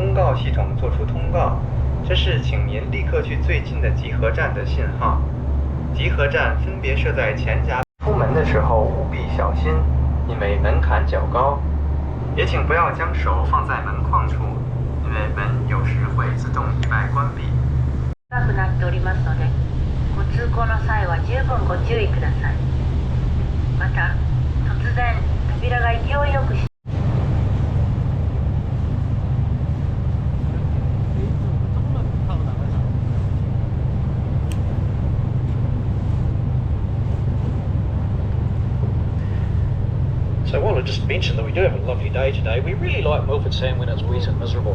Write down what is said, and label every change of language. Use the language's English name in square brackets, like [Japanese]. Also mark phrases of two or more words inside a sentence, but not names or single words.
[Chinese] 报系统做出通告，这是请您立刻去最近的集合站的信号。集合站分别设在前闸。出门的时候务必小心，因为门槛较高。也请不要将手放在门框处，因为门有时会自动意外关闭。 [Japanese] 高くなっておりますので、ご通行の際は十分ご注意ください。また、突然扉が勢いよく [English] So while I just mentioned that we do have a lovely day today, we really like Milford Sound when it's wet and miserable.